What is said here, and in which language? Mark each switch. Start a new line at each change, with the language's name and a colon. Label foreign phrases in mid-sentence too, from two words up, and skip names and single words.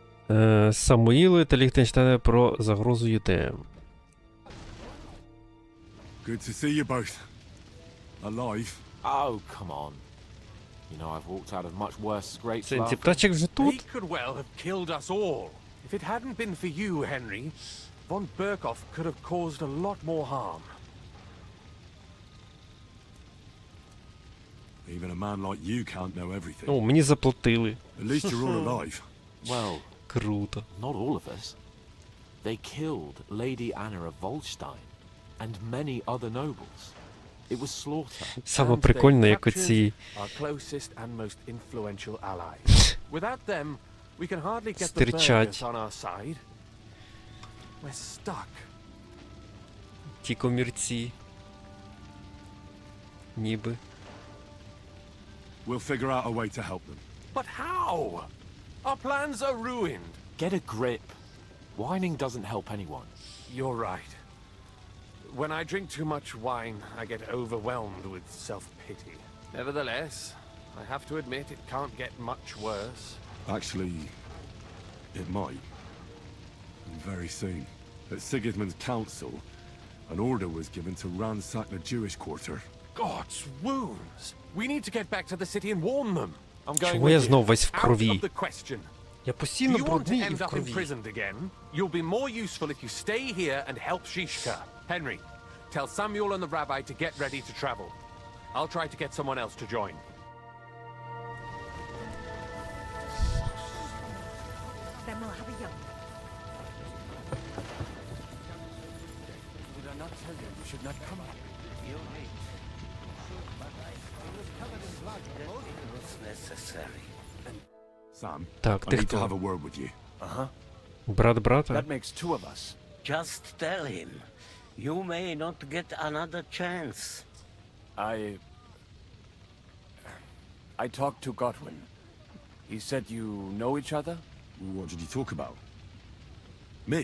Ukrainian: Самуїли та Ліхтенштейна про загрозу ЮТМ.
English: Good to see you both. Alive. Oh, come on. You know, I've walked out of much worse scrapes.
Ukrainian: Сенсі, птачик вже
English: He
Ukrainian: тут?
English: could well have killed us all. If it hadn't been for you, Henry, von Berkhoff could have caused a lot more harm. Even a man like you can't know everything.
Ukrainian: О, мені заплатили.
English: At least you're all alive. Well,
Ukrainian: Круто.
English: not all of us. They killed Lady Anna of Volstein and many other nobles. It was slaughter.
Ukrainian: Саме
English: And they
Ukrainian: прикольне, як
English: captured
Ukrainian: оці
English: our closest and most influential allies. Without them, we can hardly get the
Ukrainian: Стирчать.
English: burgers on our side. We're stuck.
Ukrainian: ті комірці. Ніби.
English: We'll figure out a way to help them. But how? Our plans are ruined. Get a grip. Whining doesn't help anyone. You're right. When I drink too much wine, I get overwhelmed with self-pity. Nevertheless, I have to admit it can't get much worse. Actually, it might. And very soon. At Sigismund's council, an order was given to ransack the Jewish quarter. God's wounds! We need to get back to the city and warn them. I'm going
Ukrainian: Чому
English: with
Ukrainian: я
English: you.
Ukrainian: знов весь в
English: Out
Ukrainian: крові?
English: of the question.
Ukrainian: Я
English: Do
Ukrainian: постійно
English: you want to
Ukrainian: брудний і
English: end
Ukrainian: в
English: up
Ukrainian: крові.
English: imprisoned again? You'll be more useful if you stay here and help Shishka. Henry, tell Samuel and the rabbi to get ready to travel. I'll try to get someone else to join. Then we'll have a young. Did I not tell you you should not come up? You're right. But I thought it was necessary. Sam,
Ukrainian: Так,
English: I
Ukrainian: ти
English: need to
Ukrainian: хто?
English: have a word with you. Uh-huh.
Ukrainian: Брат брата?
English: That makes two of us. Just tell him. You may not get another chance. I talked to Godwin. He said you know each other? What did you talk about? Me?